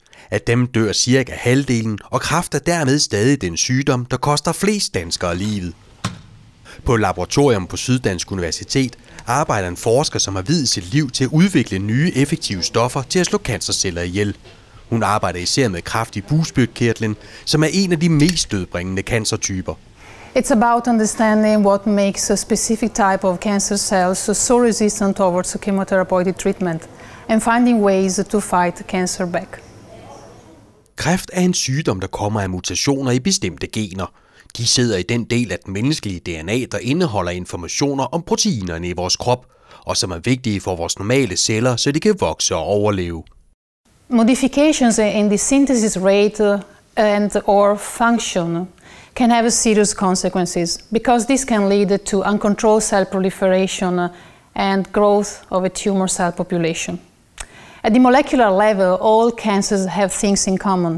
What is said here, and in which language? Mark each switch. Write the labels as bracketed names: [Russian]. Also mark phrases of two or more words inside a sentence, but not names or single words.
[Danish] Af dem dør cirka halvdelen, og kræft er dermed stadig den sygdom, der koster flest danskere livet. På laboratorium på Syddansk Universitet arbejder en forsker, som har viet sit liv til at udvikle nye effektive stoffer til at slå cancerceller ihjel. Hun arbejder især med kræft i bugspytkirtlen, som er en af de mest dødbringende cancertyper. [English] It's about understanding what makes a specific type of cancer cells so resistant towards chemotherapeutic treatment and finding ways to fight cancer back. [Danish] Kræft er en sygdom, der kommer af mutationer i bestemte gener. De sidder i den del af den menneskelige DNA, der indeholder informationer om proteinerne i vores krop, og som er vigtige for vores normale celler, så de kan vokse og overleve. [English] Modifications in the synthesis rate and or function can have serious consequences because this can lead to uncontrolled cell proliferation and growth of a tumor cell population. At the molecular level, all cancers have things in common.